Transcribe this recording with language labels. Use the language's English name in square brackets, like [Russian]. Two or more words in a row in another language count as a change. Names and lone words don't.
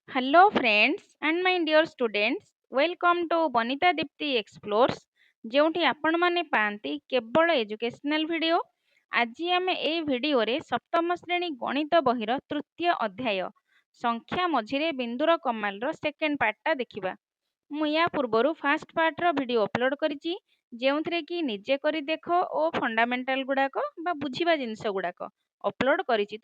[English] Hello, friends, and my dear students. Welcome to Bonita Dipti Explores, [Odia] ଯେଉଁଠି ଆପଣମାନେ ପାଆନ୍ତି କେବଳ [English] educational video. [Odia] ଆଜି ଆମେ ଏହି ଭିଡ଼ିଓରେ ସପ୍ତମ ଶ୍ରେଣୀ ଗଣିତ ବହିର ତୃତୀୟ ଅଧ୍ୟାୟ ସଂଖ୍ୟା ମଝିରେ ବିନ୍ଦୁର କମାଲର [English] second part [Odia] ଦେଖିବା। ମୁଁ ୟା ପୂର୍ବରୁ [English] first part video upload [Odia] କରିଛି, ଯେଉଁଥିରେ କି ନିଜେ କରି ଦେଖ ଓ ଫଣ୍ଡାମେଣ୍ଟାଲ ଗୁଡ଼ାକ ବା ବୁଝିବା ଜିନିଷ ଗୁଡ଼ାକ ଅପଲୋଡ଼ କରିଛି।